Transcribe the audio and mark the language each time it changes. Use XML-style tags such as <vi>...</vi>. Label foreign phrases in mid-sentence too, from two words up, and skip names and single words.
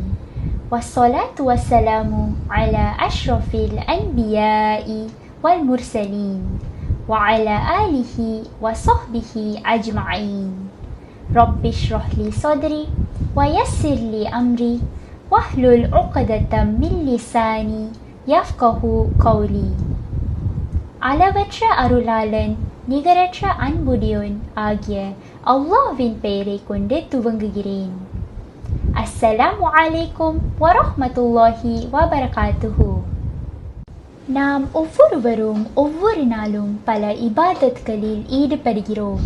<ar>والصلاة والسلام على أشرف الأنبياء والمرسلين وعلى آله وصحبه أجمعين. رب اشرح لي صدري ويسر لي أمري واحلل عقدة من لساني يفقهوا قولي.</ar> <ta>அளவற்ற அருளாளன் நிகரற்ற அன்புடையோன் ஆகிய அல்லாஹ்வின் பெயரை கொண்டு துவங்குகிறேன்.</ta> <ar>السلام عليكم ورحمة الله وبركاته.</ar> <ta>நாம் ஒவ்வொருவரும் ஒவ்வொரு நாளும் பல இபாதத்களில் ஈடுபடுகிறோம்.</ta>